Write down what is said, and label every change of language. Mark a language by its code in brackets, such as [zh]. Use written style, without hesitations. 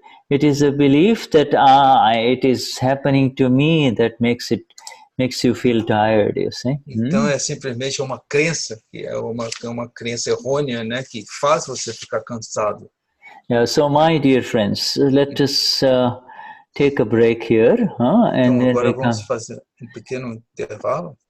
[en] It is a belief that it is happening to me that makes you feel tired, you see. [pt] Então é simplesmente uma crença, que é uma crença errônea, né, que faz você ficar cansado. [en] Yeah, so my dear friends, let us take a break here, and [pt] então, agora [en] then [pt] vamos fazer pequeno intervalo.